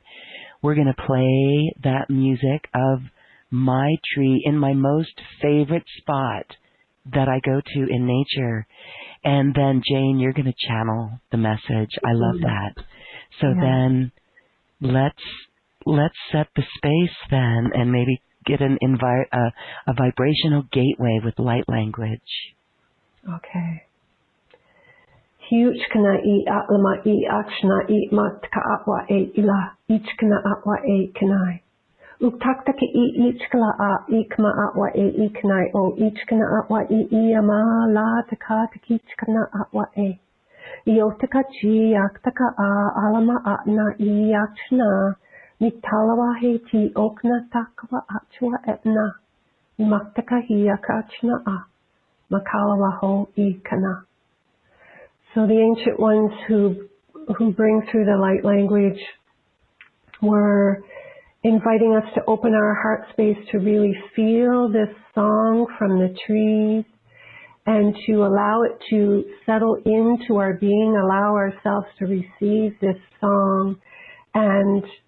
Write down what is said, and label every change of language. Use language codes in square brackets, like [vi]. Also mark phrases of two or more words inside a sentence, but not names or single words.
[en] We're going to play that music of my tree in my most favorite spot that I go to in nature. And then, Jane, you're going to channel the message. I love that. So then let's set the space then and maybe get a vibrational gateway with light language. Okay. Huchkana I atlama I akshna I matka atwa e ila ichkana atwa e kanai. Uktaktaki I ichkala a ikma atwa e iknai o ichkana atwa I iyama la taka takichkana atwa e. Iotaka chi yaktaka a alama atna I yakshna miktalawa he ti okna takwa atwa etna. Maktaka hi yakachna a makalawa ho ikana. So the ancient ones who bring through the light language were inviting us to open our heart space to really feel this song from the trees and to allow it to settle into our being, allow ourselves to receive this song and